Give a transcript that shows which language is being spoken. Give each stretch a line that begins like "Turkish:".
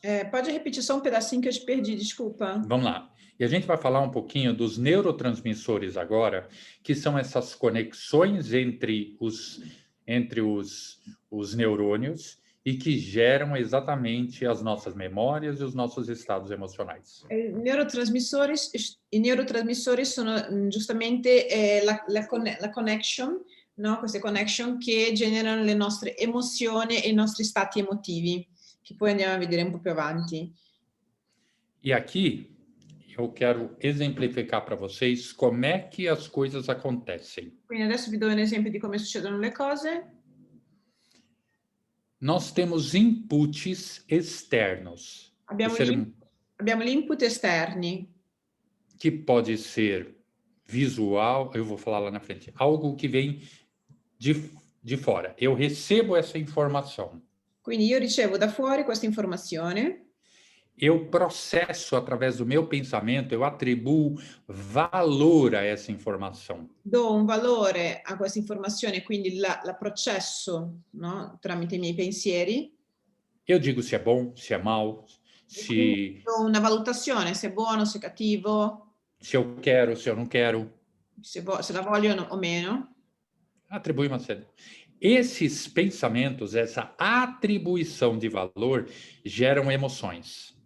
Portuguese: Pode repetir só um pedacinho que eu te perdi, desculpa. Vamos lá. E a gente vai falar um pouquinho dos neurotransmissores agora, que são essas conexões entre os neurônios e que geram exatamente as nossas memórias e os nossos estados emocionais.
Italian: I neurotrasmissori sono giustamente la connection, no? Queste connection che generano le nostre emozioni e i nostri stati emotivi, che poi andiamo a vedere un po' più avanti.
Portuguese: E aqui eu quero exemplificar para vocês como é que as coisas acontecem.
Italian: Quindi adesso vi do un esempio di come succedono le cose.
Portuguese: Nós temos inputs externos.
Italian: Abbiamo gli input esterni,
Portuguese: Que pode ser visual, eu vou falar lá na frente, algo que vem de fora. Eu recebo essa informação.
Italian: quindi io ricevo da fuori questa informazione,
Portuguese: Eu processo através do meu pensamento, eu atribuo valor a essa informação.
Italian: do un valore a questa informazione, quindi la processo, no? Tramite i miei pensieri,
Portuguese: Eu digo se é bom, se é mal,
Italian: quindi do una valutazione se è buono, se è cattivo,
Portuguese: se eu quero, se eu não quero.
Italian: se la voglio o meno.
Portuguese: Atribui uma série. Esses pensamentos, essa atribuição de valor, geram emoções.